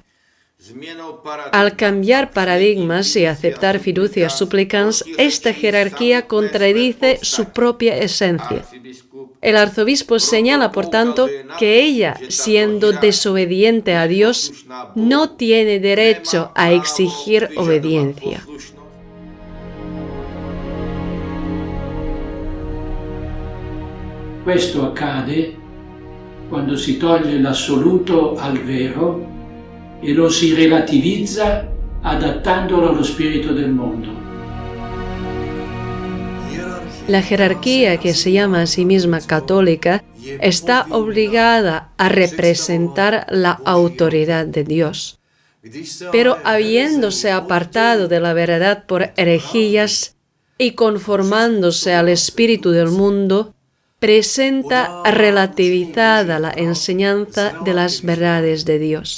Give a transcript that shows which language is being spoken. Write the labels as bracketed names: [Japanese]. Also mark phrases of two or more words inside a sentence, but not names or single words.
[Spanish] Al cambiar paradigmas y aceptar fiducia supplicans, esta jerarquía contradice su propia esencia. El arzobispo señala, por tanto, que ella, siendo desobediente a Dios, no tiene derecho a exigir obediencia. [Italian] Questo accade quando si toglie l'assoluto al vero e lo si relativizza adattandolo allo spirito del mondo. [Spanish] La jerarquía, que se llama a sí misma católica, está obligada a representar la autoridad de Dios. Pero habiéndose apartado de la verdad por herejías y conformándose al espíritu del mundo, presenta relativizada la enseñanza de las verdades de Dios.